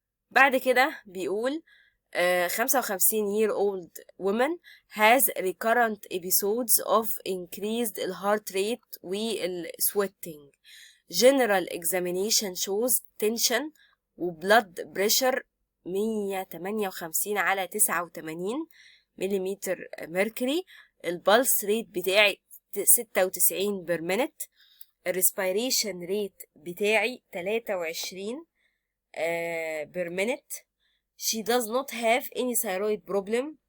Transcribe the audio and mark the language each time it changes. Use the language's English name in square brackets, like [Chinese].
[Arabic] بعد كده بيقول [English] 55 year old woman has recurrent episodes of increased heart rate sweating. General examination shows tension وبلد pressure 158 على 89 millimetre mercury. [Arabic] البلس ريت بتاعي 96 بير مينت. الريسبيريشن ريت بتاعي 23 بير مينت. [English] she does not have any thyroid problem.